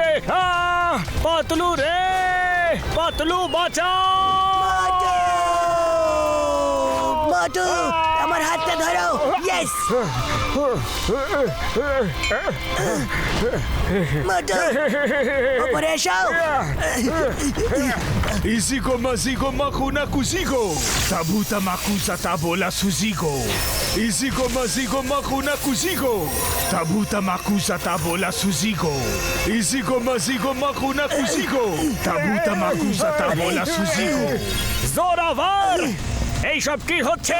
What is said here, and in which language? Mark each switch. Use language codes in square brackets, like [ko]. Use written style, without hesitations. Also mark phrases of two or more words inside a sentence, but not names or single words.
[bn] পাতলু রে, পাতলু বাঁচাও। মোটু আমার হাতটা ধরো ইয়েস মোটু উপরে এসো Isigo mazigo makuna kuzigo. Tabuta makusa tabola suzigo. Isigo mazigo makuna kuzigo. Tabuta makusa tabola suzigo. Isigo mazigo makuna kuzigo. Tabuta makusa tabola suzigo. জোরাভার, এইসব কি হচ্ছে?